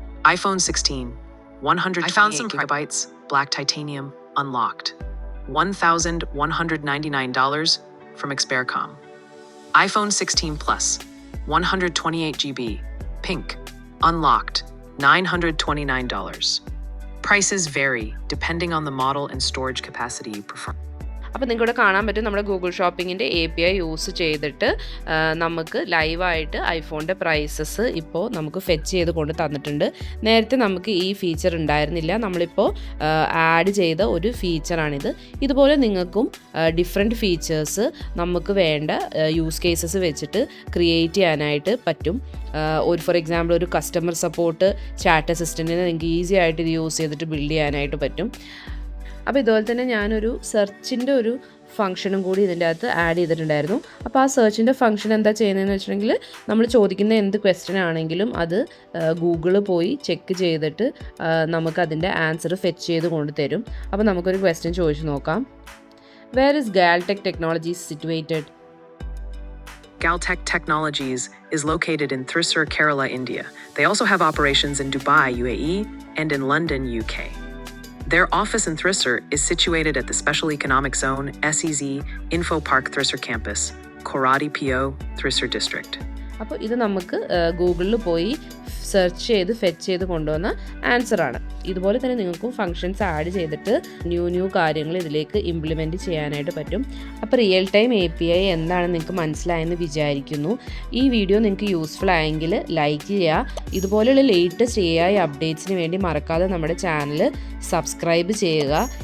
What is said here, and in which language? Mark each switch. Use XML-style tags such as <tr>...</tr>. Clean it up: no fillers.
<en>iPhone 16, 128 gigabytes, black titanium, unlocked, $1,199 from Xpericom. iPhone 16 Plus, 128 GB, pink, unlocked, $929. Prices vary depending on the model and storage capacity you prefer.</en> <ml>അപ്പോൾ നിങ്ങൾക്കിവിടെ കാണാൻ പറ്റും നമ്മുടെ Google ഷോപ്പിങ്ങിൻ്റെ API use ചെയ്തിട്ട് നമുക്ക് ലൈവായിട്ട് ഐഫോണിൻ്റെ prices ഇപ്പോൾ നമുക്ക് ഫെച്ച് ചെയ്ത് കൊണ്ട് തന്നിട്ടുണ്ട്. നേരത്തെ നമുക്ക് ഈ ഫീച്ചർ ഉണ്ടായിരുന്നില്ല, നമ്മളിപ്പോൾ ആഡ് ചെയ്ത ഒരു ഫീച്ചറാണിത്. ഇതുപോലെ നിങ്ങൾക്കും ഡിഫറെൻറ്റ് ഫീച്ചേഴ്സ് നമുക്ക് വേണ്ട യൂസ് കേസസ് വെച്ചിട്ട് ക്രിയേറ്റ് ചെയ്യാനായിട്ട് പറ്റും. ഫോർ എക്സാമ്പിൾ ഒരു കസ്റ്റമർ സപ്പോർട്ട് ചാറ്റ് അസിസ്റ്റൻറ്റിനെ നിങ്ങൾക്ക് ഈസി ആയിട്ട് ഇത് യൂസ് ചെയ്തിട്ട് ബിൽഡ് ചെയ്യാനായിട്ട് പറ്റും. അപ്പോൾ ഇതുപോലെ തന്നെ ഞാനൊരു സെർച്ചിൻ്റെ ഒരു ഫംഗ്ഷനും കൂടി ഇതിൻ്റെ അകത്ത് ആഡ് ചെയ്തിട്ടുണ്ടായിരുന്നു. അപ്പോൾ ആ സെർച്ചിൻ്റെ ഫംഗ്ഷൻ എന്താ ചെയ്യുന്നതെന്ന് വെച്ചിട്ടുണ്ടെങ്കിൽ നമ്മൾ ചോദിക്കുന്ന എന്ത് ക്വസ്റ്റ്യൻ ആണെങ്കിലും അത് ഗൂഗിളിൽ പോയി ചെക്ക് ചെയ്തിട്ട് നമുക്കതിൻ്റെ ആൻസർ ഫെച്ച് ചെയ്ത് കൊണ്ട് തരും. അപ്പോൾ നമുക്കൊരു ക്വസ്റ്റ്യൻ ചോദിച്ചു നോക്കാം.</ml> <en>Where is Galtech Technologies situated? Galtech Technologies is located in Thrissur, Kerala, India. They also have operations in Dubai, UAE, and in London, UK. Their office in Thrissur is situated at the Special Economic Zone SEZ Info Park Thrissur campus, Koradi PO, Thrissur district.</en> <ml>അപ്പോൾ ഇത് നമുക്ക് ഗൂഗിളിൽ പോയി search ചെയ്ത് fetch ചെയ്ത് കൊണ്ടുവന്ന ആൻസറാണ്. ഇതുപോലെ തന്നെ നിങ്ങൾക്കും ഫങ്ഷൻസ് ആഡ് ചെയ്തിട്ട് ന്യൂ കാര്യങ്ങൾ ഇതിലേക്ക് ഇംപ്ലിമെൻറ്റ് ചെയ്യാനായിട്ട് പറ്റും. അപ്പോൾ റിയൽ ടൈം API എന്താണെന്ന് നിങ്ങൾക്ക് മനസ്സിലായെന്ന് വിചാരിക്കുന്നു. ഈ വീഡിയോ നിങ്ങൾക്ക് യൂസ്ഫുൾ ആയെങ്കിൽ ലൈക്ക് ചെയ്യുക. ഇതുപോലെയുള്ള ലേറ്റസ്റ്റ് AI അപ്ഡേറ്റ്സിന് വേണ്ടി മറക്കാതെ നമ്മുടെ ചാനൽ സബ്സ്ക്രൈബ് ചെയ്യുക.</ml>